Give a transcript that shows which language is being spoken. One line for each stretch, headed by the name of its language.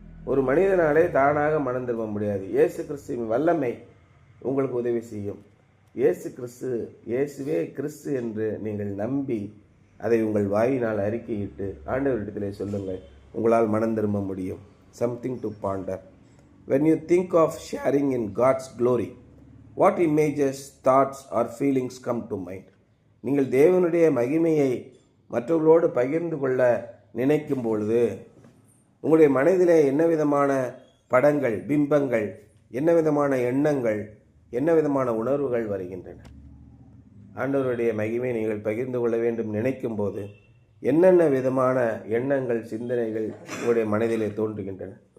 Tamil: ஒரு மனிதனாலே தானாக மனம் திரும்ப முடியாது. இயேசு கிறிஸ்துவின் வல்லமை உங்களுக்கு உதவி செய்யும். இயேசு கிறிஸ்து, இயேசுவே கிறிஸ்து என்று நீங்கள் நம்பி அதை உங்கள் வாயினால் அறிக்கையிட்டு ஆண்டவரிடத்திலே சொல்லுங்கள். உங்களால் மனம் திரும்ப முடியும்.
English: Something to ponder. When you think of sharing in God's glory, what images, thoughts or feelings come to mind?
Tamil: நீங்கள் தேவனுடைய மகிமையை மற்றவர்களோடு பகிர்ந்து கொள்ள நினைக்கும் பொழுது உங்களுடைய மனதிலே என்ன விதமான படங்கள், பிம்பங்கள், என்ன விதமான எண்ணங்கள், என்ன விதமான உணர்வுகள் வருகின்றன? ஆண்டவருடைய மகிமை நீங்கள் பகிர்ந்து கொள்ள வேண்டும் நினைக்கும் போது என்னென்ன விதமான எண்ணங்கள், சிந்தனைகள் உங்களுடைய மனதிலே தோன்றுகின்றன?